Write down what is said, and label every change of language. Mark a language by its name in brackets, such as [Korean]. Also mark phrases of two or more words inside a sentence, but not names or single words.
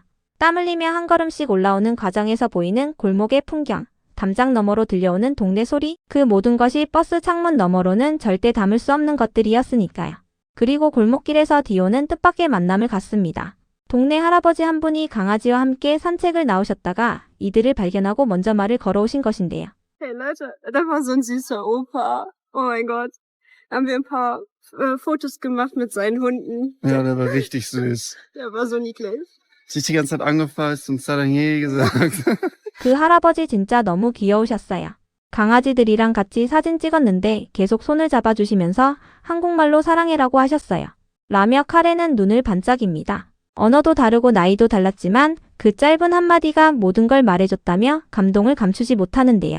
[Korean] 땀 흘리며 한 걸음씩 올라오는 과정에서 보이는 골목의 풍경, 담장 너머로 들려오는 동네 소리, 그 모든 것이 버스 창문 너머로는 절대 담을 수 없는 것들이었으니까요. 그리고 골목길에서 디오는 뜻밖의 만남을 갖습니다. 동네 할아버지 한 분이 강아지와 함께 산책을 나오셨다가 이들을 발견하고 먼저 말을 걸어오신 것인데요. [German] Hey Leute, da war so ein süßer Opa. Oh mein Gott. Haben wir ein paar Fotos gemacht mit seinen Hunden. Ja, der war richtig süß. Der war so niedlich. Sich die ganze Zeit angefasst und Sarange gesagt. [Korean] 그 할아버지 진짜 너무 귀여우셨어요. 강아지들이랑 같이 사진 찍었는데 계속 손을 잡아주시면서 한국말로 사랑해라고 하셨어요. 라며 카레는 눈을 반짝입니다. 언어도 다르고 나이도 달랐지만 그 짧은 한마디가 모든 걸 말해줬다며 감동을 감추지 못하는데요.